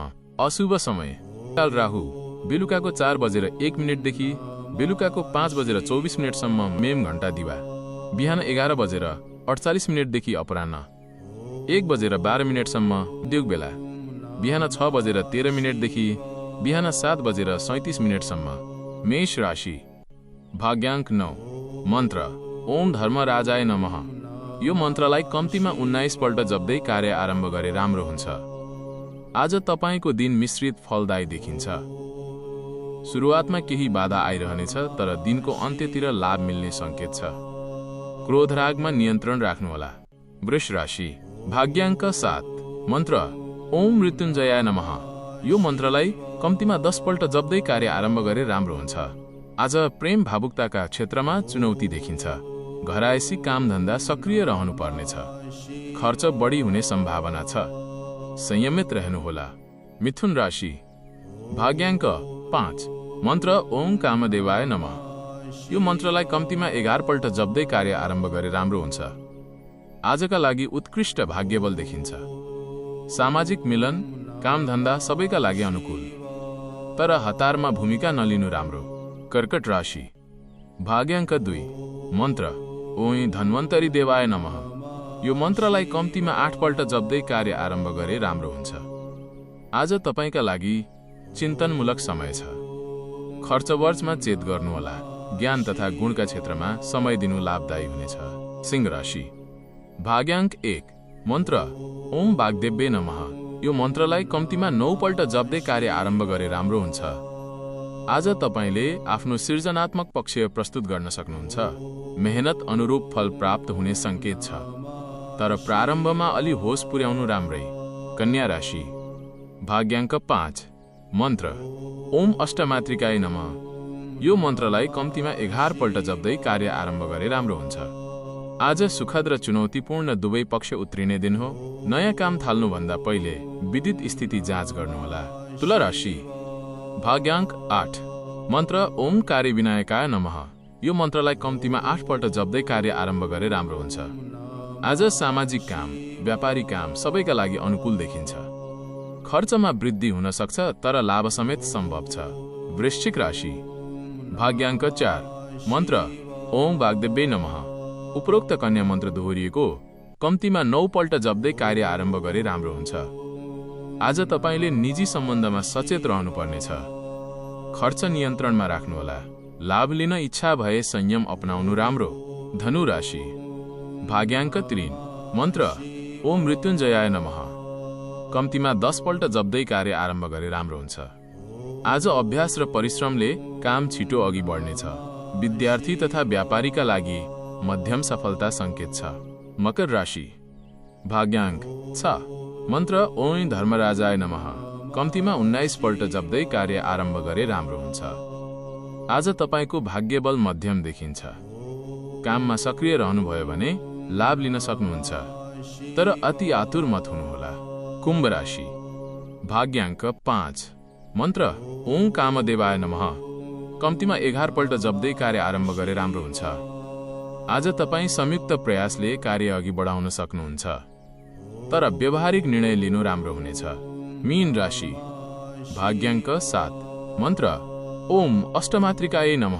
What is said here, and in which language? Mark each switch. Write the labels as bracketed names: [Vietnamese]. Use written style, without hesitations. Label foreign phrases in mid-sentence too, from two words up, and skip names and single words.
[Nepali] अशुभ समय काल राहु बेलुकाको 4:01 देखि बेलुकाको 5:24 सम्म। मेम घण्टा दिवा बिहान 11:48 देखि अपराह्न 1:12 सम्म। उद्योग बेला बिहान 6:13 देखि बिहान 7:37 सम्म। मेष राशि। भाग्याङ्क 9। [Sanskrit] मन्त्र ओम धर्मराजाय नमः। [Nepali] यो मन्त्रलाई कम्तीमा 19 पल्ट जप्दै कार्य आरम्भ गरे राम्रो हुन्छ। आज तपाईको दिन मिश्रित फलदायी देखिन्छ। सुरुवातमा केही बाधा आइरहनेछ, तर दिनको अन्त्यतिर लाभ मिल्ने संकेत छ। क्रोध रागमा नियन्त्रण राख्नुहोला। वृष राशि। भाग्याङ्क 7। [Sanskrit] मन्त्र ओम मृत्युञ्जयाय नमः। [Nepali] यो मन्त्रलाई कम्तीमा 10 पल्ट जप्दै कार्य आरम्भ गरे राम्रो हुन्छ। आज प्रेम भावुकताका क्षेत्रमा चुनौती देखिन्छ। घरायसी कामधन्दा सक्रिय रहनु पर्नेछ। खर्च बढी हुने सम्भावना छ, संयमित रहनुहोला। मिथुन राशि। भाग्याङ्क 5। [Sanskrit] मन्त्र ओम कामदेवाय नमः। [Nepali] यो मन्त्रलाई कम्तीमा 11 पल्ट जप्दै कार्य आरम्भ गरे राम्रो हुन्छ। आजका लागि उत्कृष्ट भाग्यबल देखिन्छ। सामाजिक मिलन कामधन्दा सबैका लागि अनुकूल, तर हतारमा भूमिका नलिनु राम्रो। कर्कट राशि। भाग्याङ्क 2। [Sanskrit] मन्त्र ओई धन्वन्तरी देवाय नमः। [Nepali] यो मन्त्रलाई कम्तीमा 8 पल्ट जप्दै कार्य आरम्भ गरे राम्रो हुन्छ। आज तपाईका लागि चिन्तनमूलक समय छ। खर्च वर्चमा चेत गर्नुहोला। ज्ञान तथा गुणका क्षेत्रमा समय दिनु लाभदायी हुनेछ। सिंह राशि। भाग्याङ्क 1। [Sanskrit] मन्त्र ओम वाग्देव्ये नमः। [Nepali] यो मन्त्रलाई कम्तीमा 9 पल्ट जप्दै कार्य आरम्भ गरे राम्रो हुन्छ। आज तपाईले आफ्नो सृजनात्मक पक्ष प्रस्तुत गर्न सक्नुहुन्छ। मेहनत अनुरूप फल प्राप्त हुने संकेत छ, तर प्रारम्भमा अलि होस पुर्याउनु राम्रै। कन्या राशि। भाग्याङ्क 5। [Sanskrit] मन्त्र ओम अष्टमातृकाय नमः। [Nepali] यो मन्त्रलाई कम्तीमा 11 पल्ट जप्दै कार्य आरम्भ गरे राम्रो हुन्छ। आज सुखद र चुनौतीपूर्ण दुवै पक्ष उत्रिने दिन हो। नयाँ काम थाल्नुभन्दा पहिले विदित स्थिति जाँच गर्नुहोला। तुला राशि। भाग्याङ्क 8। [Sanskrit] मन्त्र ओम कार्य विनायकाय नमः। [Nepali] यो मन्त्रलाई कम्तीमा 8 पल्ट जप्दै कार्य आरम्भ गरे राम्रो हुन्छ। आज सामाजिक काम, व्यापारी काम सबैका लागि अनुकूल देखिन्छ। खर्चमा वृद्धि हुन सक्छ, तर लाभ समेत सम्भव छ। वृश्चिक राशि। भाग्याङ्क 4। [Sanskrit] मन्त्र ओम वाग्देव्ये नमः। [Nepali] उपरोक्त कन्या मन्त्र दोहोरिएको कम्तीमा 9 पल्ट जप्दै कार्य आरम्भ गरे राम्रो हुन्छ। आज तपाईले निजी सम्बन्धमा सचेत रहनुपर्नेछ। खर्च नियन्त्रणमा राख्नुहोला। लाभ लिन इच्छा भए संयम अपनाउनु राम्रो। धनु राशि। भाग्याङ्क 3। [Sanskrit] मन्त्र ओम मृत्युञ्जयाय नमः। [Nepali] कम्तीमा 10 पल्ट जप्दै कार्य आरम्भ गरे राम्रो हुन्छ। आज अभ्यास र परिश्रमले काम छिटो अघि बढ्नेछ। विद्यार्थी तथा व्यापारीका लागि मध्यम सफलता संकेत छ। मकर राशि। भाग्याङ्क 6। [Sanskrit] मन्त्र ओम धर्मराजाय नमः। [Nepali] कम्तीमा 19 पल्ट जप्दै कार्य आरम्भ गरे राम्रो हुन्छ। आज तपाईको भाग्यबल मध्यम देखिन्छ। काममा सक्रिय रहनुभयो भने लाभ लिन सक्नुहुन्छ, तर अति आतुर मत हुनुहोला। कुम्भ राशि। भाग्याङ्क 5। [Sanskrit] मन्त्र ओम कामदेवाय नमः। [Nepali] कम्तीमा 11 पल्ट जप्दै कार्य आरम्भ गरे राम्रो हुन्छ। आज तपाईँ संयुक्त प्रयासले कार्य अघि बढाउन सक्नुहुन्छ, तर व्यावहारिक निर्णय लिनु राम्रो हुनेछ। मीन राशि। भाग्याङ्क 7। [Sanskrit] मन्त्र ओम अष्टमातृकाय नमः।